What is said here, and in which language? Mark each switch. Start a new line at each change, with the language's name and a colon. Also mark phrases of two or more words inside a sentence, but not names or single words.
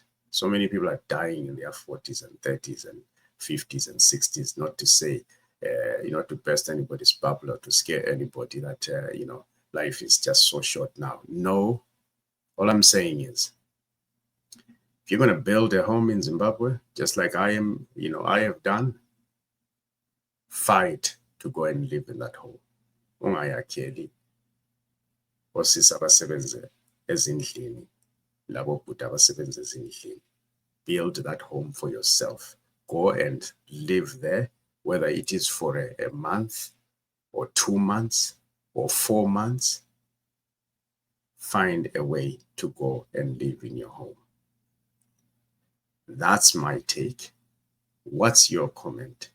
English: So many people are dying in their 40s and 30s and 50s and 60s, not to say, you know, to burst anybody's bubble or to scare anybody that, you know, life is just so short now. No, all I'm saying is, if you're going to build a home in Zimbabwe, just like I am, you know, I have done, fight to go and live in that home.
North Ndebele: Ungayakheli osisi abasebenze ezindlini, labo bhuti abasebenze ezindlini.
English: Build that home for yourself. Go and live there, whether it is for a month or 2 months or 4 months. Find a way to go and live in your home. That's my take. What's your comment?